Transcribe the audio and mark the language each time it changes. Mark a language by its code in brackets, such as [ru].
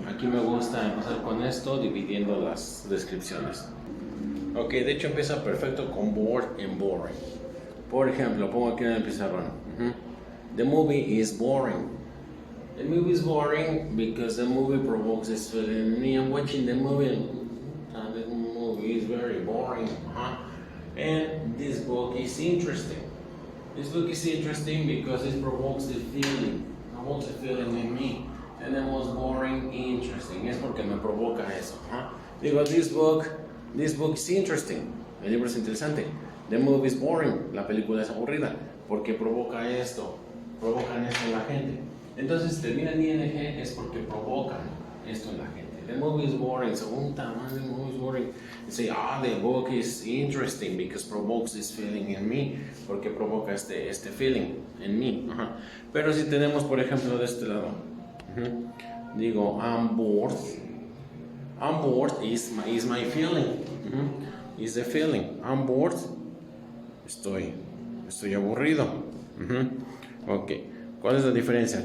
[es] Aquí me gusta empezar con esto dividiendo las descripciones. Ok, de hecho empieza perfecto con bored and boring. Por ejemplo, pongo aquí en el pizarrón. [en] The movie is boring. The movie is boring because the movie provokes this feeling. Me, I'm watching the movie and the movie is very boring. And this book is interesting. This book is interesting because it provokes the feeling. Provokes the feeling in me. And it was boring, interesting. [es] Es porque me provoca eso. Digo, [en] this book is interesting. [es] El libro es interesante. [en] The movie is boring. [es] La película es aburrida. Porque provocan esto en la gente. Entonces, termina en ing es porque provocan esto en la gente. [en] The movie is boring. So, the movie is boring. You say, the book is interesting because provokes this feeling in me. [es] Porque provoca este feeling en mí. Pero si tenemos, por ejemplo, de este lado. Digo, [en] I'm bored. I'm bored is my feeling. Is the feeling. I'm bored. [es] Estoy aburrido. Ok. ¿Cuál es la diferencia?